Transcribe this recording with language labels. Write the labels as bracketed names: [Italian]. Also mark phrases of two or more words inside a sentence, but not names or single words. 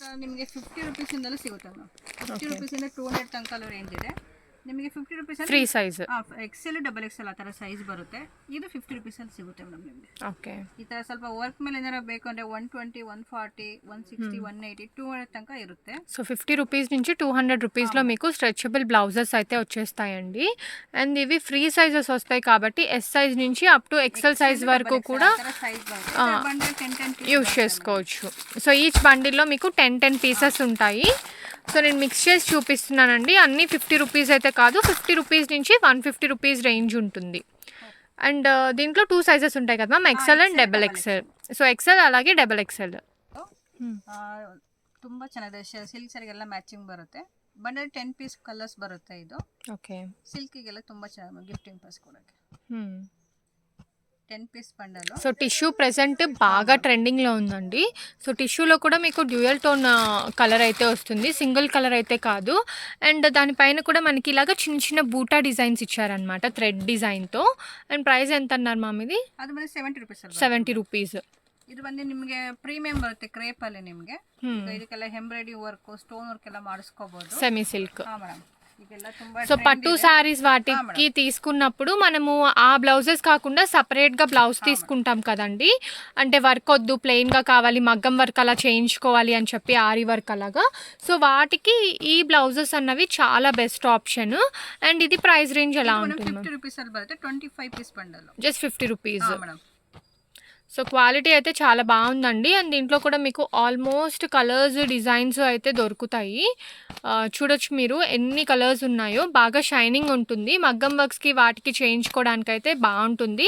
[Kannada] ನಿಮಗೆ 50 ರೂಪೀಸಿಂದಲೂ ಸಿಗುತ್ತೆ ಮೇಡಮ್. 50 ರೂಪೀಸಿಂದ 200 ತನಕ ರೇಂಜ್ ಇದೆ. ನಿಮಗೆ 50 ರೂಪೀಸ್ [English] free size XL double XL [Kannada] ಆ ಥರ ಸೈಜ್ ಬರುತ್ತೆ. ಇದು 50 ರೂಪೀಸಲ್ಲಿ ಸಿಗುತ್ತೆ ಮೇಡಮ್ ನಿಮಗೆ. ಓಕೆ. ಈ ಥರ ಸ್ವಲ್ಪ ವರ್ಕ್ ಮೇಲೆ ಏನಾರ ಬೇಕು ಅಂದರೆ 120, 140, 160, 180, 200 తనక ఇರುತ್ತೆ. [Telugu] సో 50 రూపీస్ నుంచి 200 రూపీస్లో మీకు [English] stretchable blouses [Telugu] అయితే వచ్చేస్తాయండి. అండ్ ఇవి [English] free sizes [Telugu] వస్తాయి కాబట్టి [English] S size [Telugu] నుంచి [English] up to XL size [Telugu] వరకు కూడా యూజ్ చేసుకోవచ్చు. [English] so each [Telugu] బండిల్లో మీకు 10 పీసెస్ ఉంటాయి. సో నేను మిక్స్ చేసి చూపిస్తున్నానండి. అన్నీ 50 రూపీస్ అయితే కాదు, 50 రూపీస్ నుంచి 150 రూపీస్ రేంజ్ ఉంటుంది. అండ్ దీంట్లో 2 సైజెస్ ఉంటాయి కదా మ్యామ్, [English] XL and double XL. so XL అలాగే double XL [Kannada] ತುಂಬ ಚೆನ್ನಾಗಿದೆ. ಸಿಲ್ಕ್ ಸರಿಗೆಲ್ಲ ಮ್ಯಾಚಿಂಗ್ ಬರುತ್ತೆ. ಬಂಡಲ್ 10 [English] piece colours [Kannada] ಬರುತ್ತೆ. ಇದು ಓಕೆ. ಸಿಲ್ಕಿಗೆಲ್ಲ ತುಂಬ ಚೆನ್ನಾಗಿ [English] gifting purpose [Kannada] ಕೊಡೋಕ್ಕೆ 10 [English] piece bundle. so tissue present [Telugu] బాగా ట్రెండింగ్లో ఉందండి. సో టిష్యూలో కూడా మీకు [English] dual tone colour [Telugu] అయితే వస్తుంది, [English] single colour [Telugu] అయితే కాదు. అండ్ దానిపైన కూడా మనకి ఇలాగ చిన్న చిన్న బూటా డిజైన్స్ ఇచ్చారనమాట థ్రెడ్ డిజైన్తో. [English] and price [Telugu] ఎంత అన్నారు మామ్ ఇది? [Kannada] ಅದು ಬಂದು 70 ರೂಪೀಸ್. [Telugu] 70 రూపీస్. [Kannada] ಇದು ಬಂದು ನಿಮಗೆ ಪ್ರೀಮಿಯಂ ಬರುತ್ತೆ ಕ್ರೇಪ್ ಅಲ್ಲಿ. ನಿಮಗೆ ಇದಕ್ಕೆಲ್ಲ [English] embroidery work, stone work [Kannada] ಎಲ್ಲ ಮಾಡಿಸ್ಕೋಬಹುದು. [English] semi silk. [Kannada] ಹಾ ಮೇಡಮ್. [Telugu] సో పట్టు శారీస్ వాటికి తీసుకున్నప్పుడు మనము ఆ బ్లౌజెస్ కాకుండా సపరేట్గా బ్లౌజ్ తీసుకుంటాం కదండి. అంటే వర్క్ వద్దు, ప్లెయిన్గా కావాలి, మగ్గం వర్క్ అలా చేయించుకోవాలి అని చెప్పి ఆరి వర్క్ అలాగా. సో వాటికి ఈ బ్లౌజెస్ అన్నవి చాలా [English] best option. [Telugu] అండ్ ఇది [English] price range [Telugu] ఎలా ఉంటుంది? [Kannada] 50 రూపీస్ ಅಲ್ಲಿ ಬರುತ್ತೆ. 25 [English] piece bundle, [Telugu] జస్ట్ 50 రూపీస్. మేడం. సో క్వాలిటీ అయితే చాలా బాగుందండి. అండ్ దీంట్లో కూడా మీకు [English] almost colours, [Telugu] డిజైన్స్ అయితే దొరుకుతాయి. చూడొచ్చు మీరు ఎన్ని కలర్స్ ఉన్నాయో. బాగా షైనింగ్ ఉంటుంది. మగ్గం వర్క్స్కి వాటికి చేయించుకోవడానికి అయితే బాగుంటుంది.